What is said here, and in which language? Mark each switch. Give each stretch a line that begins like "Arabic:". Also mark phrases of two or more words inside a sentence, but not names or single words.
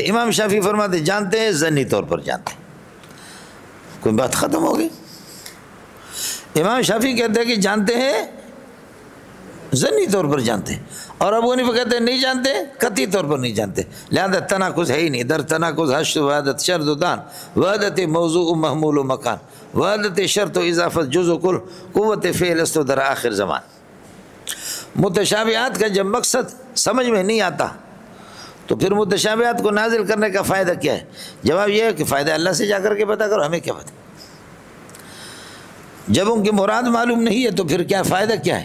Urdu: امام شافعی فرماتے ہیں جانتے ہیں، ظنی طور پر جانتے ہیں۔ کوئی بات ختم ہو گئی۔ امام شافعی کہتے ہیں کہ جانتے ہیں، ظنی طور پر جانتے ہیں، اور ابو حنیفہ کہتے ہیں نہیں جانتے، قطعی طور پر نہیں جانتے، لہذا تناقض ہے ہی نہیں۔
Persian: در تناقض حشر وحدت شرط و دان، وحدت موضوع و محمول و مکان، وحدت شرط و اضافت جز و کل، قوت فعل است و در آخر زمان۔
Urdu: متشابہات کا جب مقصد سمجھ میں نہیں آتا تو پھر متشابہات کو نازل کرنے کا فائدہ کیا ہے؟ جواب یہ ہے کہ فائدہ اللہ سے جا کر کے پتہ کرو، ہمیں کیا پتہ۔ جب ان کی مراد معلوم نہیں ہے تو پھر کیا فائدہ کیا ہے؟